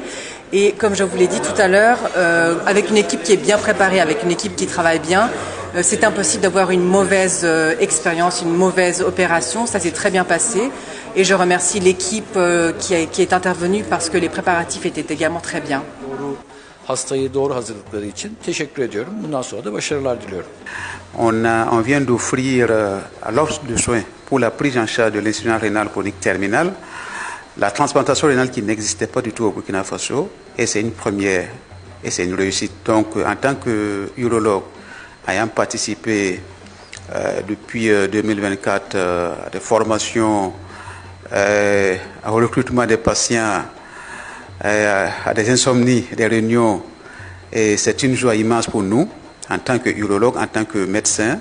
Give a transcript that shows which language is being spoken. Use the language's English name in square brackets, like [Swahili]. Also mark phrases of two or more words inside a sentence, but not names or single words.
[French] Et comme je vous l'ai dit tout à l'heure, avec une équipe qui est bien préparée, avec une équipe qui travaille bien, c'est impossible d'avoir une mauvaise expérience, une mauvaise opération. Ça s'est très bien passé. Et je remercie l'équipe qui est intervenue parce que les préparatifs étaient également très bien. [Turkish] Hastayı doğru hazırlıkları için teşekkür ediyorum. Bundan sonra da başarılar diliyorum. [French] On vient d'offrir l'offre de soins pour la prise en charge de l'insuffisance rénale chronique terminale, la transplantation rénale qui n'existait pas du tout au Burkina Faso, et c'est une première et c'est une réussite. Donc, en tant que urologue, ayant participé depuis 2024 à des formations, au recrutement des patients, à des insomnies, des réunions, et c'est une joie immense pour nous, en tant que urologue, en tant que médecin.